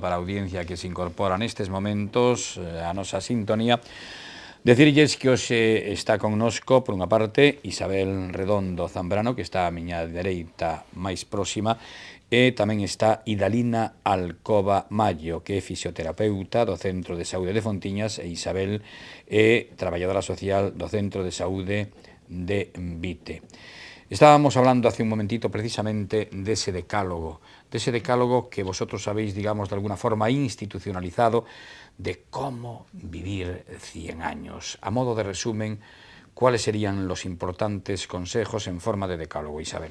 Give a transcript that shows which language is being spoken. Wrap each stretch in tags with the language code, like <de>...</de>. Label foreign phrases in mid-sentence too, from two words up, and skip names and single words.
<gl>para a audiencia que se incorpora nestes momentos a nosa sintonía, decirlles que hoxe está connosco, por unha parte, Isabel Redondo Zambrano, que está a miña dereita máis próxima, e tamén está Idalina Alcoba Mallo, que é fisioterapeuta do Centro de Saúde de Fontiñas, e Isabel é traballadora social do Centro de Saúde de Vite.</gl> <es>Estábamos hablando hace un momentito precisamente dese decálogo que vosotros sabéis, digamos, de alguna forma institucionalizado de cómo vivir 100 años. A modo de resumen, ¿cuáles serían los importantes consejos en forma de decálogo, Isabel?</es>